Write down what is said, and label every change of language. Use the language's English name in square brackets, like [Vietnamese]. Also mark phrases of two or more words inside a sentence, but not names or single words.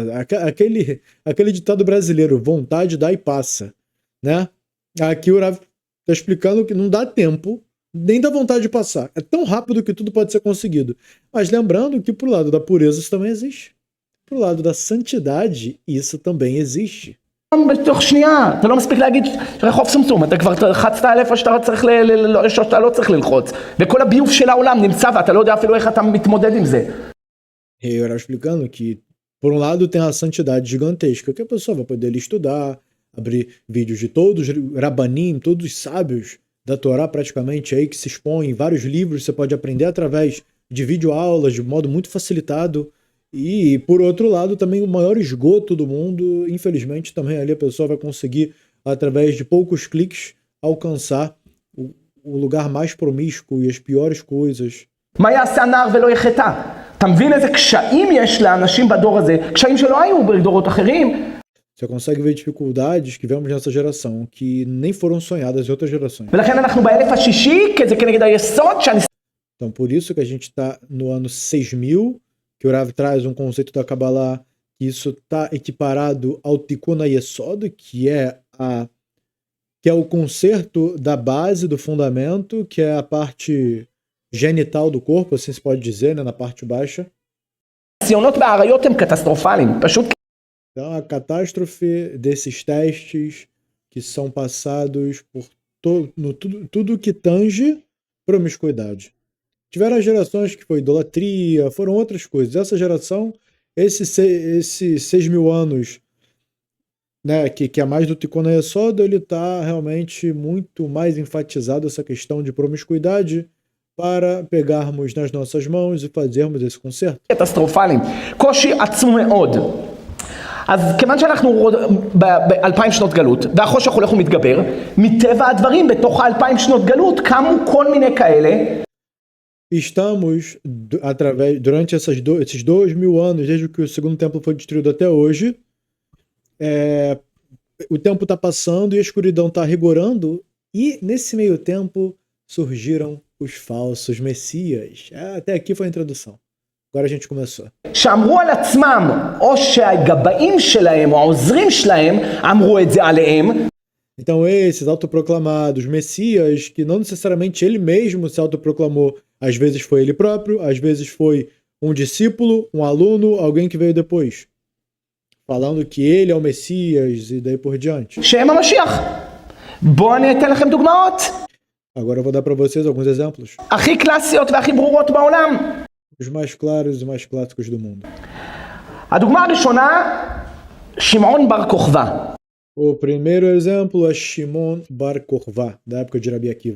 [Portuguese] Aquele ditado brasileiro, vontade dá e passa, né? Aqui o Rav está explicando que não dá tempo nem dá vontade de passar. É tão rápido que tudo pode ser conseguido. Mas lembrando que pro lado da pureza isso também existe. Pro lado da santidade isso também existe. [Hebrew] בתוך שנייה, אתה לא מספיק להגיד רחוב סומסום, אתה כבר לחצת על איפה שאתה לא צריך ללחוץ, וכל הביוב של העולם נמצא ואתה לא יודע אפילו איך אתה מתמודד עם זה. [Portuguese] Eu era explicando que, por um lado, tem a santidade gigantesca, que a pessoa vai poder ali estudar, abrir vídeos de todos os rabanim, todos os sábios da Torá praticamente aí, que se expõem em vários livros, você pode aprender através de videoaulas, de modo muito facilitado. E, por outro lado, também o maior esgoto do mundo, infelizmente, também ali a pessoa vai conseguir, através de poucos cliques, alcançar o lugar mais promíscuo e as piores coisas. [Hebrew] מה יעשה הנער ולא יחטא? אתה מבין איזה קשיים יש לאנשים בדור הזה, קשיים שלא היו בדורות אחרים? [Portuguese] Você consegue ver dificuldades que vemos nessa geração, que nem foram sonhadas em outras gerações. [Hebrew] ולכן אנחנו באלף השישי, כי זה כנגד היסוד שאני... [Portuguese] Então, por isso que a gente está no ano 6000, que o Rav traz um conceito da Kabbalah, que isso está equiparado ao [Hebrew] תיקון היסוד, [Portuguese] que é o conserto da base, do fundamento, que é a parte genital do corpo, assim se pode dizer, né, na parte baixa. [Hebrew] הציונות בעריות הם קטסטרופליים, פשוט... [Portuguese] Então, a catástrofe desses testes que são passados por tudo que tange promiscuidade. Tiveram as gerações que foi idolatria, foram outras coisas. Essa geração, esses 6.000 anos, né, que é mais do [Hebrew] תיקון היסוד, [Portuguese] ele está realmente muito mais enfatizado essa questão de promiscuidade para pegarmos nas nossas mãos e fazermos esse conserto. [Hebrew] קטסטרופליים, קושי עצום מאוד. אז כיוון שאנחנו ב-2000 שנות גלות, והחושך הולך ומתגבר, מטבע הדברים בתוך 2000 שנות גלות קמו כל מיני כאלה. [Portuguese] Estamos, durante esses 2.000 anos, desde que o segundo templo foi destruído até hoje, o tempo está passando e a escuridão está rigorando, e nesse meio tempo surgiram os falsos messias. Até aqui foi a introdução. Agora a gente começou. [Hebrew] שאמרו על עצמם, או שהגבאים שלהם או העוזרים שלהם אמרו את זה עליהם. [Portuguese] Então esses autoproclamados messias, que não necessariamente ele mesmo se autoproclamou, às vezes foi ele próprio, às vezes foi um discípulo, um aluno, alguém que veio depois, falando que ele é o Messias e daí por diante. [Hebrew] שהם המשיח. בואו אני אתן לכם דוגמאות. [Portuguese] Agora eu vou dar para vocês alguns exemplos. [Hebrew] הכי קלאסיות והכי ברורות בעולם. [Portuguese] Os mais claros e mais clássicos do mundo. [Hebrew] הדוגמה הראשונה, שמעון בר כוכבא. [Portuguese] O primeiro exemplo é Shimon Bar Kokhba, da época de Rabi Akiva.